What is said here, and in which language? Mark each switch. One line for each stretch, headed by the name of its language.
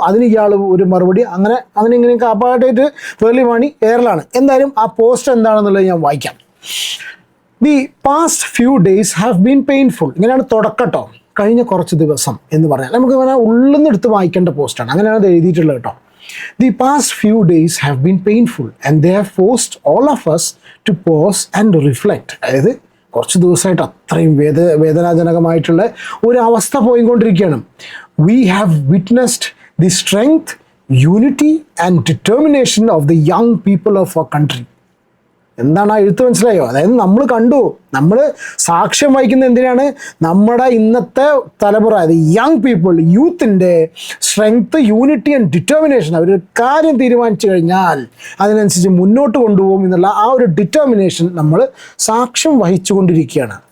Malayalam: അതിന് ഇയാൾ ഒരു മറുപടി, അങ്ങനെ ഇങ്ങനെയൊക്കെ അപ്പാട്ടായിട്ട് പേളി മണി എയറിലാണ്. എന്തായാലും ആ പോസ്റ്റ് എന്താണെന്നുള്ളത് ഞാൻ വായിക്കാം.
English: The past few days have been painful.
Malayalam: ഇങ്ങനെയാണ് തുടക്കട്ടോ, കഴിഞ്ഞ കുറച്ച് ദിവസം എന്ന് പറഞ്ഞാൽ നമുക്ക് ഇങ്ങനെ ഉള്ളിൽ നിന്ന് എടുത്ത് വായിക്കേണ്ട പോസ്റ്റാണ്, അങ്ങനെയാണ് അത് എഴുതിയിട്ടുള്ളത് കേട്ടോ.
English: The past few days have been painful and they have forced all of us to pause and reflect.
Malayalam: അതായത് കുറച്ച് ദിവസമായിട്ട് അത്രയും വേദനാജനകമായിട്ടുള്ള ഒരു അവസ്ഥ പോയിക്കൊണ്ടിരിക്കുകയാണ്.
English: We have witnessed the strength, unity and determination of the young people of our country.
Malayalam: എന്താണ് ആ എഴുത്ത് മനസ്സിലായോ? അതായത് നമ്മൾ കണ്ടു, നമ്മൾ സാക്ഷ്യം വഹിക്കുന്ന എന്തിനാണ്? നമ്മുടെ ഇന്നത്തെ തലമുറ, അത്
English: young people,
Malayalam: യൂത്തിൻ്റെ
English: Strength, unity and determination.
Malayalam: അവരൊരു കാര്യം തീരുമാനിച്ചു കഴിഞ്ഞാൽ അതിനനുസരിച്ച് മുന്നോട്ട് കൊണ്ടുപോകും എന്നുള്ള ആ ഒരു ഡിറ്റർമിനേഷൻ നമ്മൾ സാക്ഷ്യം വഹിച്ചുകൊണ്ടിരിക്കുകയാണ്.